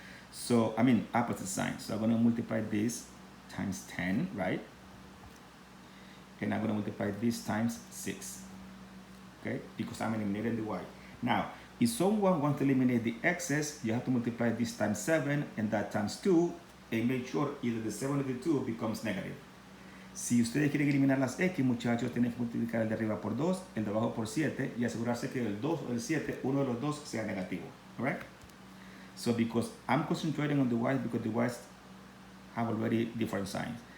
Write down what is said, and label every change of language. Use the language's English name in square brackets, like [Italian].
[English] So, I mean, opposite signs. So I'm going to multiply this times 10, right? And I'm going to multiply this times 6, okay? Because I'm eliminating the y. Now, if someone wants to eliminate the excess, you have to multiply this times 7 and that times 2 and make sure either the 7 or the 2 becomes negative. [Spanish] Si ustedes quieren eliminar las x, muchachos, tienen que multiplicar el de arriba por 2, el de abajo por 7 y asegurarse que el 2 o el 7, uno de los dos sea negativo, [English] all right? So because I'm concentrating on the y's because the y's have already different signs.